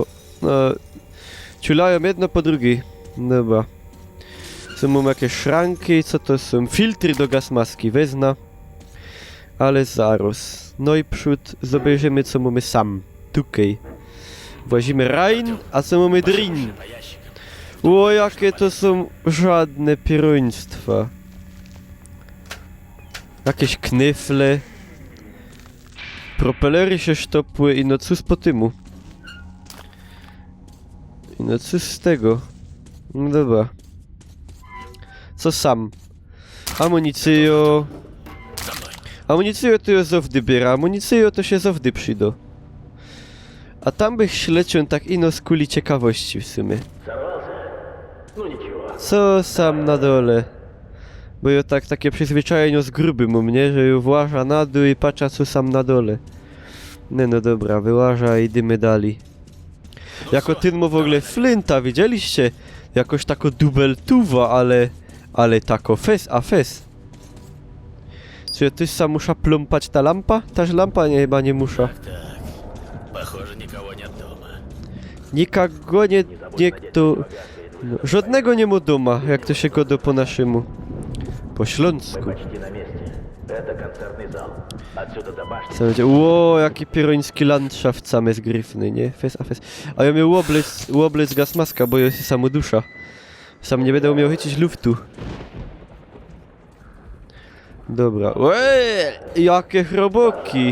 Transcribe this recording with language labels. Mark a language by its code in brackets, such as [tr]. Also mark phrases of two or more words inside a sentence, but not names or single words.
[szl] No, ciulają jedno po drugiej. Dobra. Są jakieś szranki, co to są? Filtry do gazmaski, wezna. Ale zaraz. No i przód, zobaczymy co mamy sam. Tukej. Włazimy Rhein, a co mamy Drin. [ru] По ящикам. [szl] O, jakie to są żadne pieruństwa. Jakieś knyfle. Propelery się sztopły i no cóż po tymu. I no cóż z tego. No dobra. Co sam? Amunicjo. [ru] За мной. [szl] Amunicjo to jest zawdy biera. Amunicjo to się zawdy przyda. A tam bych śleciał tak ino z kuli ciekawości w sumie. [ru] Ну ничего. [szl] Co sam na dole? Bo ja takie przyzwyczajenie z grubym u mnie, że ju właża na dół i patrza co sam na dole. Nie no dobra, wyłaża i dymy dali. Jako ten ma w ogóle flinta, widzieliście? Jakoś tako dubeltuwa, ale tako fes a fes. Czy ty sam musza pląpać ta lampa? Taż lampa nie, chyba nie musza. [ru] Так, похоже, никого нет дома. [szl] Nikogo nie kto... No, żadnego nie ma doma, jak to się godo po naszemu. Po śląsku. [ru] Почти на месте. Это концертный зал. Отсюда до башни. [szl] Co będzie? Ło, jaki pieroński landschaft same z gryfny, nie? Fes a fes. A ja miał łoblec gasmaska, bo jest samo dusza. Sam nie będę umiał chycić luftu. Dobra. Jakie chroboki!